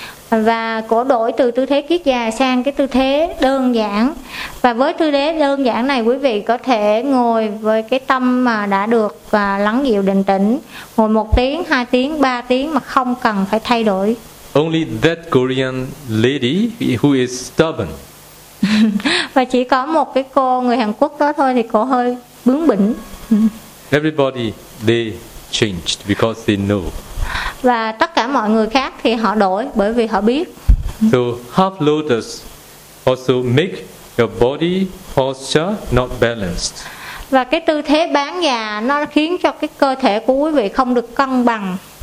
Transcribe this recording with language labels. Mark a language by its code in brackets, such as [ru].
[vi] Và cô đổi từ tư thế kiết già sang cái tư thế đơn giản. Và với tư thế đơn giản này, quý vị có thể ngồi với cái tâm mà đã được lắng dịu định tĩnh, ngồi 1 tiếng, 2 tiếng, 3 tiếng mà không cần phải thay đổi. [en] Only that Korean lady who is stubborn. [vi] Và chỉ có một cái cô người Hàn Quốc đó thôi thì cô hơi bướng bỉnh. [en] Everybody they changed because they know. [vi] và tất cả mọi người khác thì họ đổi bởi vì họ biết. [en] To half lotus also make your body posture not balanced. [vi] Và cái tư thế bán già nó khiến cho cái cơ thể của quý vị không được cân bằng.